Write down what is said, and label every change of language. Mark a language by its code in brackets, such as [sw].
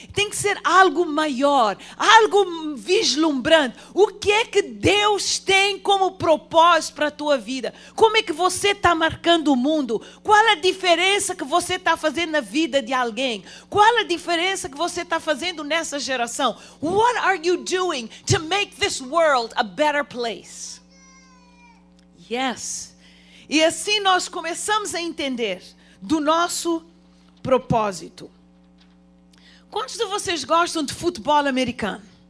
[pt] Tem que ser algo maior, algo vislumbrante. O que é que Deus tem como propósito para a tua vida? Como é que você está marcando o mundo? Qual a diferença que você está fazendo na vida de alguém? Qual a diferença que você está fazendo nessa geração? [en] What are you doing to make this world a better place? Yes. [pt] E assim nós começamos a entender do nosso propósito. Quantos de vocês gostam de futebol americano?